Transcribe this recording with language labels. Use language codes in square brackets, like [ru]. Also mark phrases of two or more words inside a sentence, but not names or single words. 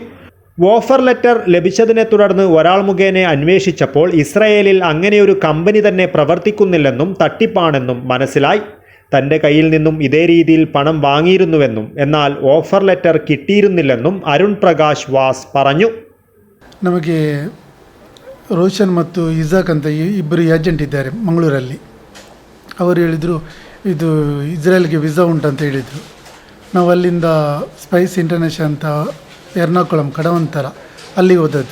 [en] offer letter [ml] ലഭിച്ചതിനെ തുടർന്ന് ഒരാൾ മുഖേന അന്വേഷിച്ചപ്പോൾ ഇസ്രായേലിൽ അങ്ങനെയൊരു കമ്പനി തന്നെ പ്രവർത്തിക്കുന്നില്ലെന്നും തട്ടിപ്പാണെന്നും മനസ്സിലായി. തൻ്റെ കയ്യിൽ നിന്നും ഇതേ രീതിയിൽ പണം വാങ്ങിയിരുന്നുവെന്നും എന്നാൽ [en] offer letter [ml] കിട്ടിയിരുന്നില്ലെന്നും അരുൺ പ്രകാശ് വാസ് പറഞ്ഞു. [kn] ನಮಗೆ ರೋಷನ್ ಮತ್ತು ಇಜಾಕ್ ಅಂತ ಇಬ್ಬರು ಏಜೆಂಟ್ ಇದ್ದಾರೆ ಮಂಗಳೂರಲ್ಲಿ. ಅವರು ಹೇಳಿದರು ಇದು ಇಸ್ರೇಲ್ಗೆ ವಿಸಾ ಉಂಟಂತ ಹೇಳಿದರು. ನಾವು ಅಲ್ಲಿಂದ ಸ್ಪೈಸ್ ಇಂಟರ್ನ್ಯಾಷನಲ್ ಅಂತ ಎರ್ನಾಕುಳಂ ಕಡವಂತರ ಅಲ್ಲಿಗೆ ಹೋದದ್ದು.